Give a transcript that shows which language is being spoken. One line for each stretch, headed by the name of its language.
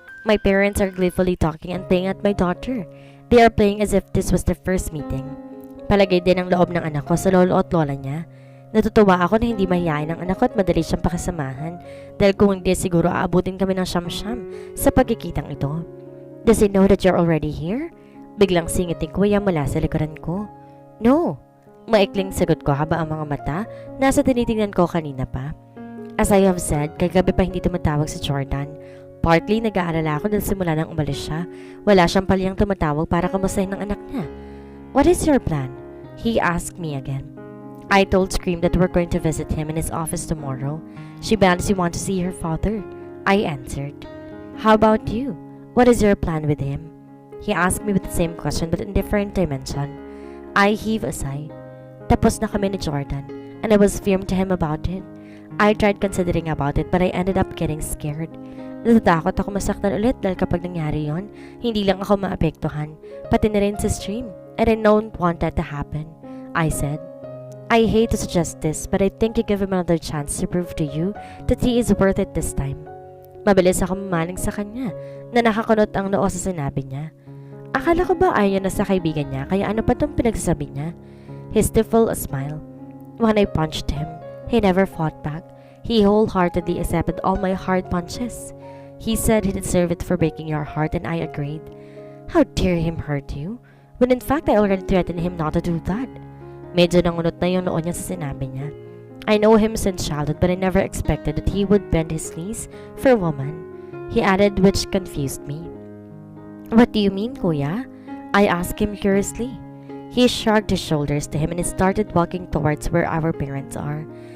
English: My parents are gleefully talking and playing at my daughter. They are playing as if this was their first meeting.
Filipino: Palagay din ang loob ng anak ko sa lolo at lola niya. Natutuwa ako na hindi mahihain ang anak ko at madali siyang pakasamahan dahil kung hindi siguro aabutin kami ng siyam-siyam sa pagkikitang ito.
English: Does he know that you're already here?
Filipino: Biglang singiting Kuya mula sa likuran ko.
English: No.
Filipino: Maikling sagot ko haba ang mga mata nasa tinitingnan ko kanina pa.
English: As I have said,
Filipino: kagabi pa hindi tumatawag si Jordan. Partly nag-aalala ako dahil simula nang umalis siya. Wala siyang paliyang tumatawag para kamustahin ng anak niya.
English: What is your plan? He asked me again. I told Scream that we're going to visit him in his office tomorrow. She badly wants to see her father. I answered. How about you? What is your plan with him? He asked me with the same question but in different dimension. I heave a sigh.
Filipino: Tapos na kami ni Jordan
English: and I was firm to him about it. I tried considering about it but I ended up getting scared.
Filipino: Natatakot ako masaktan ulit dahil kapag nangyari yon, hindi lang ako maapektuhan, pati na rin sa Stream.
English: And I don't want that to happen, I said. I hate to suggest this but I think you give him another chance to prove to you that he is worth it this time.
Filipino: Mabilis ako mamaling sa kanya na nakakunot ang noo sa sinabi niya. Akala ko ba ayaw na sa kaibigan niya kaya ano pa itong pinagsasabi niya?
English: He stifled a smile. When I punched him, he never fought back. He wholeheartedly accepted all my hard punches. He said he deserved it for breaking your heart and I agreed. How dare him hurt you? When in fact I already threatened him not to do that.
Filipino: Medyo nangunot na yung noo niya sa sinabi niya.
English: I know him since childhood but I never expected that he would bend his knees for a woman. He added, which confused me. What do you mean, Kuya? I asked him curiously. He shrugged his shoulders to him and started walking towards where our parents are.